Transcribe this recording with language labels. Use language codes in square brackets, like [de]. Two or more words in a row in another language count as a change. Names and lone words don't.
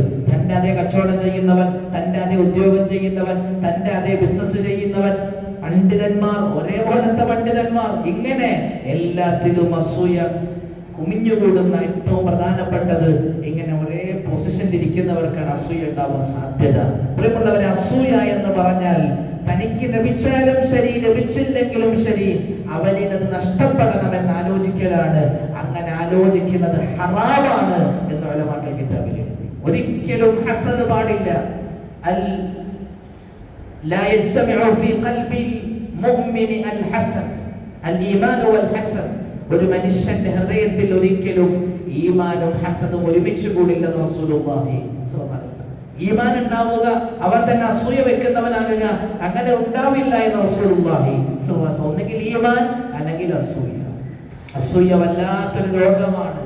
[ml] തന്റെ അതേ കച്ചവടം ചെയ്യുന്നവൻ, തന്റെ അതേ ഉദ്യോഗം ചെയ്യുന്നവൻ, തന്റെ അതേ ബിസിനസ് ചെയ്യുന്നവൻ, പണ്ഡിതന്മാർ, ഒരേപോലത്തെ പണ്ഡിതന്മാർ, ഇങ്ങനെ എല്ലാത്തിലും അസൂയ കുമിഞ്ഞുകൂടുന്ന ഏറ്റവും പ്രധാനപ്പെട്ടത് ഇങ്ങനെ ഒരേ പൊസിഷനിൽ ഇരിക്കുന്നവർക്കാണ് അസൂയ ഉണ്ടാവാൻ സാധ്യത. പ്രിയമുള്ളവരെ, അസൂയ എന്ന് പറഞ്ഞാൽ തനിക്ക് ലഭിച്ചാലും ശരി ലഭിച്ചില്ലെങ്കിലും ശരി അവനിൽ അത് നഷ്ടപ്പെടണമെന്ന് ആലോചിക്കലാണ്. അങ്ങനെ ആലോചിക്കുന്നത് ഹറാമാണ് എന്ന് ഉലമാക്കൾ കിതാബിൽ എഴുതി. ഒരിക്കലും ഹസദ് പാടില്ല. [ar] لا يجتمع في قلب المؤمن الحسد الإيمان والحسد. [ml] ഒരു മനുഷ്യന്റെ ഹൃദയത്തിൽ ഒരിക്കലും ഈമാനും ഹസദും ഒരുമിച്ച് കൂടില്ലെന്ന് [ar] رسول الله صلى الله عليه وسلم. [ml] ഈമാൻ ഉണ്ടാവുക, അവൻ തന്നെ അസൂയ വെക്കുന്നവനാകുക, അങ്ങനെ ഉണ്ടാവില്ല എന്ന് [ar] رسول الله صلى الله عليه وسلم. [ml] ഒന്നുകിൽ ഈമാൻ അല്ലെങ്കിൽ അസൂയ. അസൂയ വല്ലാത്തൊരു രോഗമാണ്.